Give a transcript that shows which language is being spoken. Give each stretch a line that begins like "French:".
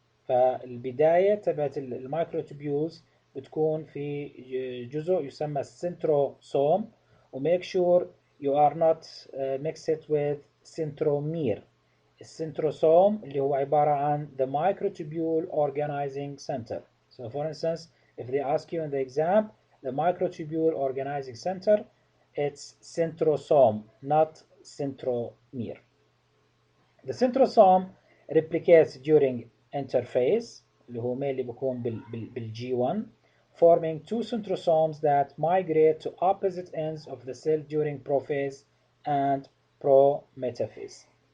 Arabic: فالبداية تبعت الميكروتوبيولز بتكون في جزء يسمى
English: centrosome و make sure you are not mix it with centromere.
Arabic: السنتروسوم اللي هو عبارة عن
English: the microtubule organizing center. So for instance, if they ask you in the exam, the microtubule organizing center, it's centrosome, not centromere. The centrosome replicates during interphase
Arabic: اللي هو
English: mainly
Arabic: بيكون بالG1,
English: forming two centrosomes that migrate to opposite ends of the cell during prophase and prometaphase.